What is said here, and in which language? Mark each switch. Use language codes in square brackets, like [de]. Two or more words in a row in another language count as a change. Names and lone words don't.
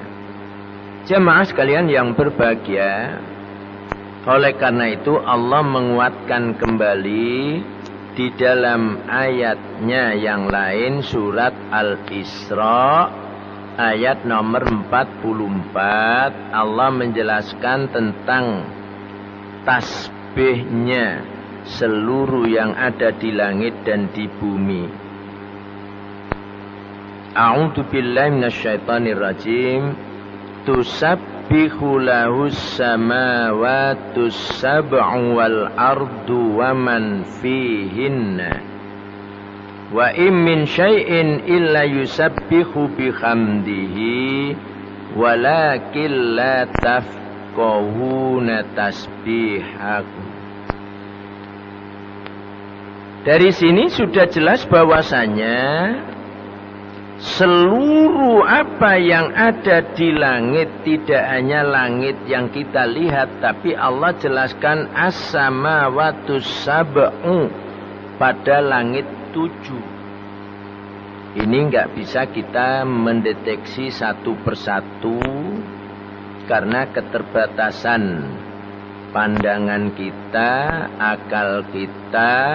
[id] Jemaah sekalian yang berbahagia, oleh karena itu Allah menguatkan kembali di dalam ayatnya yang lain, surat Al-Isra ayat nomor 44, Allah menjelaskan tentang tasbihnya seluruh yang ada di langit dan di bumi. [ar] أعوذ بالله من الشيطان الرجيم. تسبح له السماوات السبع والأرض ومن فيهن وإن من شيء إلا يسبح بحمده ولكن لا تفقهون تسبيحه. [id] Dari sini sudah jelas bahwasanya seluruh apa yang ada di langit, tidak hanya langit yang kita lihat, tapi Allah jelaskan [ar] السماوات السبع, [id] pada langit 7. Ini nggak bisa kita mendeteksi satu persatu karena keterbatasan pandangan kita, akal kita.